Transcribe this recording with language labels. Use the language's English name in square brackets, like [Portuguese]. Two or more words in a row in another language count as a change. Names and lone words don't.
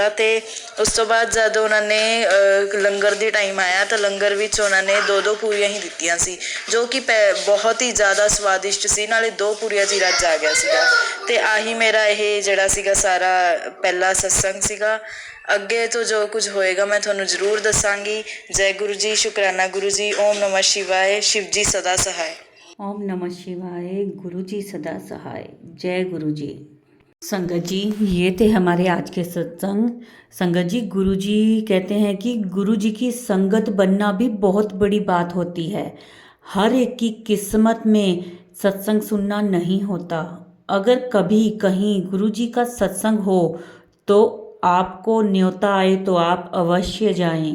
[Punjabi] ਅਤੇ ਉਸ ਤੋਂ ਬਾਅਦ ਜਦ ਉਹਨਾਂ ਨੇ ਲੰਗਰ ਦੀ ਟਾਈਮ ਆਇਆ ਤਾਂ ਲੰਗਰ ਵਿੱਚ ਉਹਨਾਂ ਨੇ 2 ਪੂਰੀਆਂ ਹੀ ਦਿੱਤੀਆਂ ਸੀ, ਜੋ ਕਿ ਬਹੁਤ ਹੀ ਜ਼ਿਆਦਾ ਸਵਾਦਿਸ਼ਟ ਸੀ, ਨਾਲੇ 2 ਪੂਰੀਆਂ 'ਚ ਹੀ ਰੱਜ ਆ ਗਿਆ ਸੀਗਾ। ਅਤੇ ਆਹੀ ਮੇਰਾ ਇਹ ਜਿਹੜਾ ਸੀਗਾ ਸਾਰਾ ਪਹਿਲਾ ਸਤਸੰਗ ਸੀਗਾ। ਅੱਗੇ ਤੋਂ ਜੋ ਕੁਝ ਹੋਏਗਾ ਮੈਂ ਤੁਹਾਨੂੰ ਜ਼ਰੂਰ ਦੱਸਾਂਗੀ। ਜੈ ਗੁਰੂ ਜੀ, ਸ਼ੁਕਰਾਨਾ ਗੁਰੂ ਜੀ। [Sanskrit] ओम नमः शिवाय। [Hindi] शिव जी सदा सहाय। [Sanskrit] ओम नमः शिवाय। [Hindi] गुरु जी सदा सहाय। जय गुरु जी। संगत जी, ये थे हमारे आज के सत्संग। संगत जी, गुरु जी कहते हैं कि गुरु जी की संगत बनना भी बहुत बड़ी बात होती है। हर एक की किस्मत में सत्संग सुनना नहीं होता। अगर कभी कहीं गुरु जी का सत्संग हो तो आपको न्योता आए तो आप अवश्य जाएं।